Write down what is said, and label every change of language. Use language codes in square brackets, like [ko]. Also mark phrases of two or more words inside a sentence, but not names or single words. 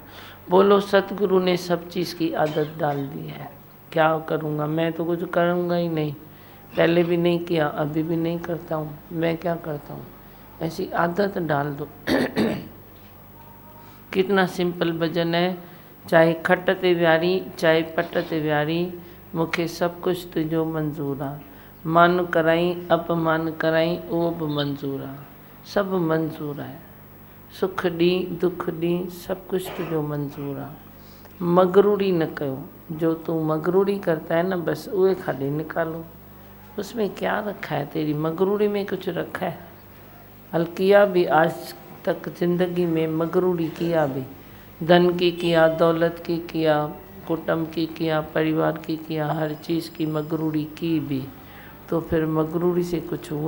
[hi] बोलो सतगुरु ने सब चीज़ की आदत डाल दी है, क्या करूँगा, मैं तो कुछ करूँगा ही नहीं, पहले भी नहीं किया, अभी भी नहीं करता हूँ, मैं क्या करता हूँ, ऐसी आदत डाल दो। कितना सिंपल भजन है, [sd] चाहे खट ते व्यारी, चाहे पट ते व्यारी, मूंखे सब कुछ तुझो मंज़ूर आ, मान कराई अपमान कराई उहो बि मंज़ूर आ, [hi] सब मंज़ूर है, [sd] सुख दी दुख दी सब कुछ तुझो मंज़ूर आ। मगरूरी न कयो, [hi] जो तू मगरूरी करता है ना, बस [sd] उहे खाली निकालो। [hi] उसमें क्या रखा है, तेरी मगरूरी में कुछ रखा है। हल किया भी आज तक ज़िंदगी में मगरूरी किया भी, धन की किया, दौलत की किया, कुटुंब की किया, परिवार की किया, हर चीज़ की मगरूरी की भी, तो फिर मगरूरी से कुछ हुआ?